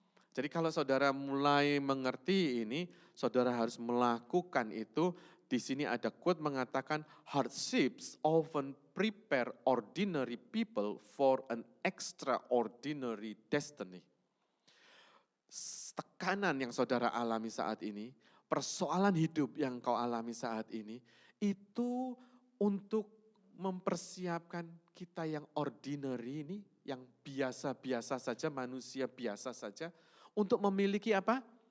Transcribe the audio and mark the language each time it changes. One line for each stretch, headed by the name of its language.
Indonesian: Jadi kalau saudara mulai mengerti ini, saudara harus melakukan itu. Di sini ada quote mengatakan,
English: hardships often prepare ordinary people for an extraordinary destiny.
Indonesian: Tekanan yang saudara alami saat ini, persoalan hidup yang kau alami saat ini, itu untuk mempersiapkan kita yang ordinary ini, yang biasa-biasa saja, manusia biasa saja, untuk memiliki apa?